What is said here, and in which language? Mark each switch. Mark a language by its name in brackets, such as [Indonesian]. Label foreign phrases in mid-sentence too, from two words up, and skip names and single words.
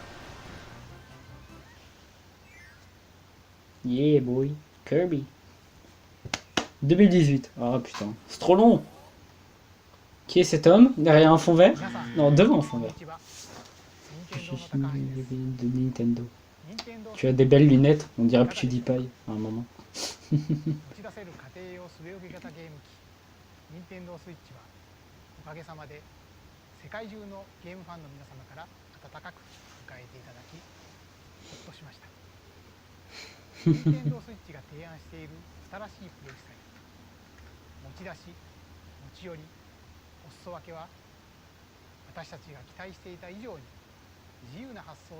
[English] Yeah boy. Kirby. [French] 2018. Ah putain. C'est trop long. Qui est cet homme? Derrière un fond vert? Non, devant un fond vert. Je suis de Nintendo. Tu as des belles lunettes, on dirait PewDiePie à un moment. [Japanese] 打ち出せる家庭用据え置き型ゲーム機任天堂スイッチはおかげさまで世界中のゲームファンの皆様から温かく迎えていただきほっとしました任天堂スイッチが提案している新しいプレイスタイル持ち出し持ち寄りお裾分けは私たちが期待していた以上に自由な発想